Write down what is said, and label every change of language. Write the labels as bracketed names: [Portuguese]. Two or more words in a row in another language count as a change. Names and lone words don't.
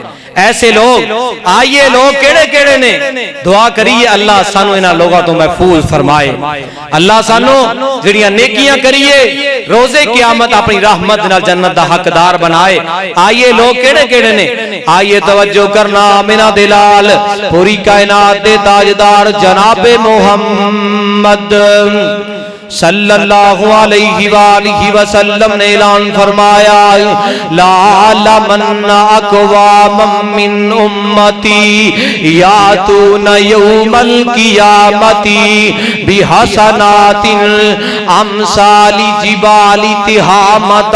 [Punjabi] ایسے لوگ، آئیے لوگ کیڑے کیڑے نیں، دعا کریے اللہ سانوں انہاں لوگوں توں محفوظ فرمائے. اللہ سانوں جیہڑیاں نیکیاں کریے روز قیامت اپنی رحمت نال جنت دا حقدار بنائے. آئیے لوگ کیڑے کیڑے نیں، آئیے توجہ کرنا، منا دلال پوری کائنات دے تاجدار جناب محمد [Arabic] صلى الله عليه وسلم [Punjabi] نے اعلان فرمایا, [Arabic] لأعلمن أقواما من أمتي يأتون يوم القيامة بحسنات أمثال جبال تهامة.